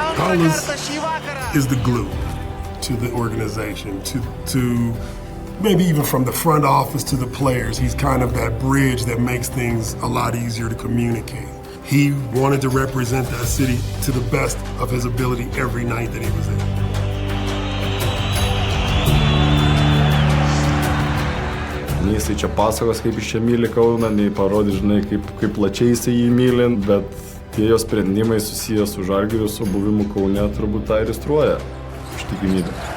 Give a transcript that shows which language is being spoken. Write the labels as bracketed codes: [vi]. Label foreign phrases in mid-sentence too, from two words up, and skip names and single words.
[en] Wallace is the glue to the organization, to maybe even from the front office to the players. He's kind of that bridge that makes things a lot easier to communicate. He wanted to represent that city to the best of his ability every night that he was in. [lt] Nei jisai čia pasakos, kaip iš čia myli Kauną, nei parodys, žinai, kaip plačiai jisai jį mylint, bet tie jo sprendimai susijęs su Žalgiriu, su buvimu Kaune, turbūt tą iliustruoja ištikimybę.